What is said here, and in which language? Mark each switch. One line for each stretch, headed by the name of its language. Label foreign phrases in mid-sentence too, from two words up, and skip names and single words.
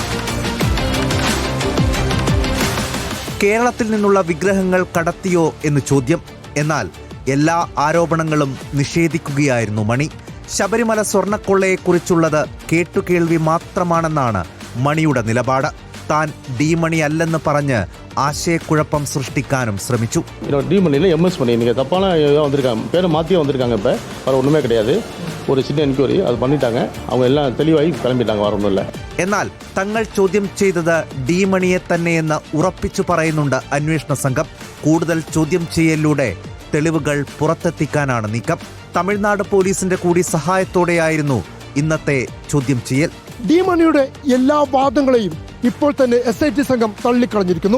Malayalam: കേരളത്തിൽ നിന്നുള്ള വിഗ്രഹങ്ങൾ കടത്തിയോ എന്ന് ചോദ്യം. എന്നാൽ എല്ലാ ആരോപണങ്ങളും നിഷേധിക്കുകയായിരുന്നു മണി. ശബരിമല സ്വർണ്ണക്കൊള്ളയെക്കുറിച്ചുള്ളത് കേട്ടുകേൾവി മാത്രമാണെന്നാണ് മണിയുടെ നിലപാട്. താൻ ഡി മണി അല്ലെന്ന് പറഞ്ഞ് ആശയക്കുഴപ്പം സൃഷ്ടിക്കാനും ശ്രമിച്ചു.
Tamil: டி மணியில் MS மணி நீங்கள் தப்பான இதாக வந்திருக்காங்க, பேரை மாற்றியே வந்திருக்காங்க. இப்போ வேறு ஒன்றுமே கிடையாது. ஒரு சின்ன என்கொயரி அது பண்ணிட்டாங்க. அவங்க எல்லாம் தெளிவாகி கிளம்பிட்டாங்க, வேறு ഒന്നുമില്ല.
Malayalam: എന്നാൽ തങ്ങൾ ചോദ്യം ചെയ്തത് ഡി മണിയെ തന്നെയെന്ന് ഉറപ്പിച്ചു പറയുന്നുണ്ട് അന്വേഷണ സംഘം. കൂടുതൽ ചോദ്യം ചെയ്യലിലൂടെ തെളിവുകൾ പുറത്തെത്തിക്കാനാണ് നീക്കം. തമിഴ്നാട് പോലീസിന്റെ കൂടി സഹായത്തോടെയായിരുന്നു ഇന്നത്തെ ചോദ്യം ചെയ്യൽ. ഡി മണിയുടെ എല്ലാ വാദങ്ങളെയും ഇപ്പോൾ തന്നെ SIT സംഘം തള്ളിക്കളഞ്ഞിരിക്കുന്നു.